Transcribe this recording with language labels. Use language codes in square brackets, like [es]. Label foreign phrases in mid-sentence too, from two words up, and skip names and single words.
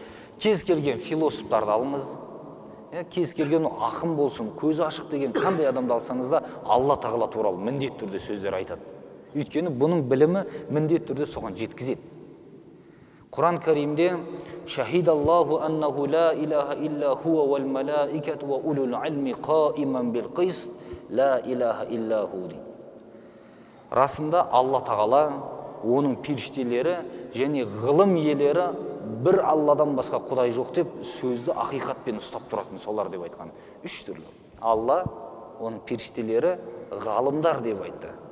[kk] Кез келген философтарды алыңыз, кез келген ақын болсын, көзі ашық деген қандай адамды алсаңыз да Алла тағала туралы міндетті түрде сөздер айтады. Өйткені бұның білімі міндетті түрде соған жеткізеді. [ar] Құран Кәрімде شهد الله أنه لا إله إلا هو والملائكة وأولو العلم قائما بالقسط لا إله إلا هو дейді. [kk] Расында Алла тағала, оның періштелері және ғылым иелері бір Алладан басқа құдай жоқ деп сөзді ақиқатпен ұстап тұратын солар деп айтқан. Үш түрлі. Алла, оның періштелері, ғалымдар деп айтты.